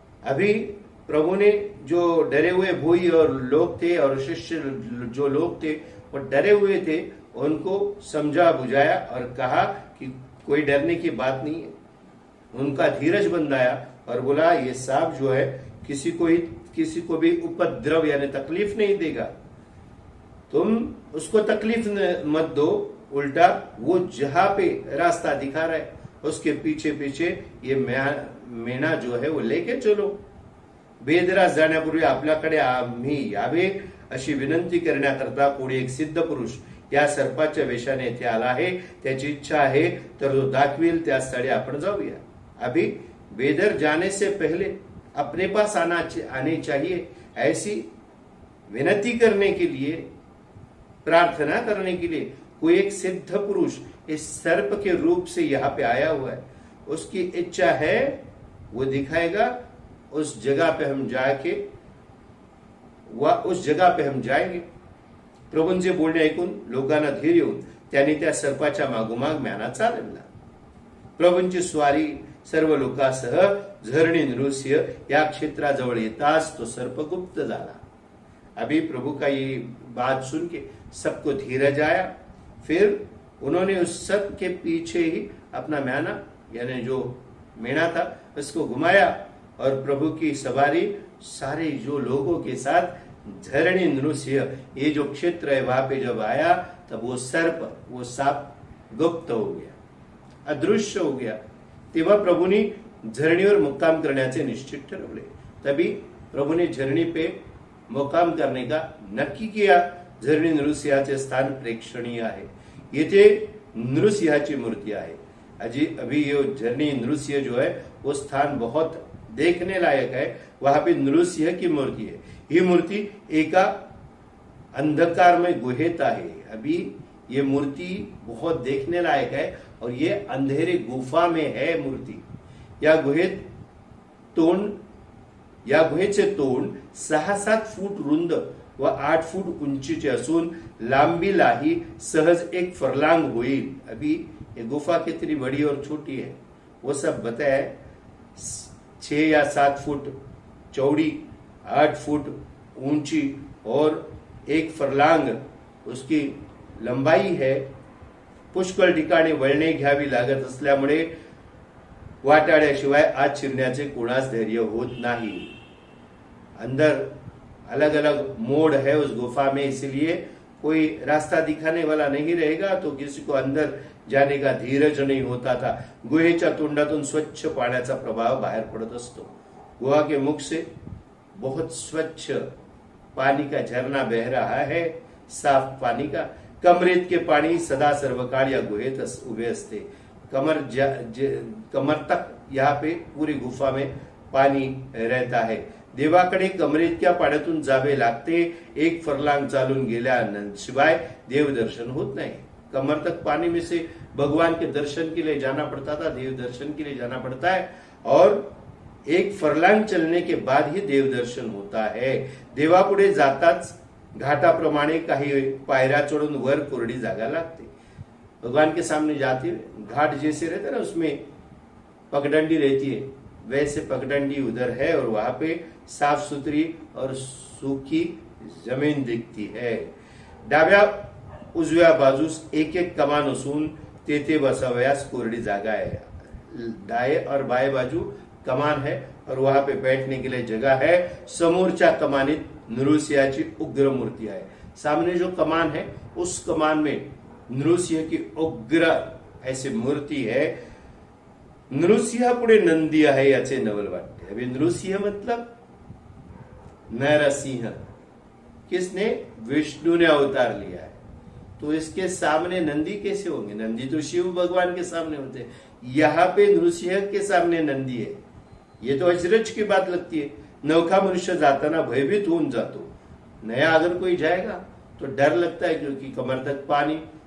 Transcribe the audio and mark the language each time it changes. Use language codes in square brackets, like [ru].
[hi] अभी प्रभु ने जो डरे हुए भूई और लोग थे और शिष्य जो लोग थे वो डरे हुए थे, उनको समझा बुझाया और कहा कि कोई डरने की बात नहीं है. उनका धीरज बंधाया और बोला ये सांप जो है किसी को भी उपद्रव यानी तकलीफ नहीं देगा. तुम उसको तकलीफ मत दो, उल्टा वो जहां पे रास्ता दिखा रहा है उसके पीछे पीछे ये मेणा जो है वो लेके चलो. [mr] बेदरास जाण्यापूर्वी आपल्याकडे आम्ही यावे अशी विनंती करण्याकरता कोणी एक सिद्ध पुरुष या सर्पाच्या वेशाने येथे आला आहे. त्याची इच्छा आहे तर तो दाखविल त्या स्थळी आपण जाऊया. [hi] अभी बेदर जाने से पहले अपने पास आने चाहिए, ऐसी विनती करने के लिए, प्रार्थना करने के लिए कोई एक सिद्ध पुरुष इस सर्प के रूप से यहाँ पे आया हुआ है. उसकी इच्छा है वो दिखाएगा, उस जगह पे हम जाके उस जगह पे हम जाएंगे. [mr] प्रभूंचे बोलणे ऐकून लोकांना धीर येऊन त्यांनी त्या सर्पाच्या मागोमाग म्याना चालवला. प्रभूंची स्वारी सर्व लोकांसह झरणी नृसिंह या क्षेत्राजवळ येताच तो सर्प गुप्त झाला. [hi] अभी प्रभु का ये बात सुन के सबको धीरज आया. फिर उन्होंने उस सर्प के पीछे ही अपना म्याना यानी जो मेणा था उसको घुमाया और प्रभु की सवारी सारे जो लोगों के साथ झरणी नृसिंह ये जो क्षेत्र है वहां पे जब आया तब वो सांप गुप्त हो गया, अदृश्य हो गया. [mr] तेव्हा प्रभूने झरणीवर मुक्काम करण्याचे निश्चित ठरवले. [hi] तभी प्रभु ने झरणी पे मुक्काम करने का नक्की किया. [mr] झरणी नृसिंहाचे स्थान प्रेक्षणीय आहे. येथे नृसिंहाची मूर्ति आहे. [hi] अभी ये झरणी नृसिंह जो है वो स्थान बहुत देखने लायक है. वहां पे नृसिंह की मूर्ति है. [mr] ही मूर्ति एका अंधकारमय गुहेत आहे. [hi] अभी ये मूर्ति बहुत देखने लायक है और ये अंधेरे गुफा में है मूर्ति. [mr] या गुहेचे तोंड 6-7 फूट रुंद व 8 फूट उंचीचे असून लांबीलाही सहज 1 फरलांग होईल. [hi] अभी ये गुफा कितनी बड़ी और छोटी है वो सब बताया. 6 या 7 फुट चौड़ी, 8 फुट ऊंची और 1 फरलांग उसकी लंबाई है. [mr] पुष्कळ ठिकाणी वळणे घ्यावी लागत असल्यामुळे वाटाड्याशिवाय आत शिरण्याचे कोणास धैर्य होत नाही. [hi] अंदर अलग अलग मोड़ है उस गुफा में, इसलिए कोई रास्ता दिखाने वाला नहीं रहेगा तो किसी को अंदर जाने का धीरज नहीं होता था. [mr] गुहेच्या तोंडातून स्वच्छ पाण्याचा प्रवाह बाहेर पडत असतो. [hi] गुहा के मुख से बहुत स्वच्छ पानी का झरना बह रहा है, साफ पानी का. [mr] कमरेत के पानी सदा सर्वकाळ या गुहेत उभे असते. [hi] कमर तक यहाँ पे पूरी गुफा में पानी रहता है. [mr] देवाकडे कमरेतक्या पाण्यातून जावे लागते. 1 फरलांग चालून गेल्याशिवाय देव दर्शन होत नाही. [hi] कमर तक पानी में से भगवान के दर्शन के लिए जाना पड़ता था, देव दर्शन के लिए जाना पड़ता है और 1 फरलांग चलने के बाद ही देव दर्शन होता है. [mr] देवापुढे जाताच घाटाप्रमाणे काही पायऱ्या चढ़ून वर कोरडी जागा लागते. [hi] भगवान के सामने जाते घाट जैसे रहते ना उसमें पगडंडी रहती है, वैसे पगडंडी उधर है और वहां पे साफ सुथरी और सूखी जमीन दिखती है. [mr] डाव्या उजव्या बाजूस 1-1 कमान असून तेथे बसावयास कोरडी जागा है. [hi] दाएं और बाएं बाजू कमान है और वहां पे बैठने के लिए जगह है. [mr] समोरच्या कमानीत नृसिंहाची उग्र मूर्ति है. [hi] सामने जो कमान है उस कमान में नृसिंह की उग्र ऐसी मूर्ति है. [mr] नृसिंह पुढे नंदी आहे याचे नवल वाटते. [hi] अभी नृसिंह मतलब नरसिंह, किसने? विष्णु ने अवतार लिया है. तो इसके सामने नंदी कैसे होंगे? नंदी तो शिव भगवान के सामने होते हैं. यहाँ पे नृसिंह के सामने नंदी है. ये तो अचरज की बात लगती है. [mr] नौखा मनुष्य जाताना भयभीत होऊन जातो. [hi] नया अगर कोई जाएगा तो डर लगता है क्योंकि कमर तक पानी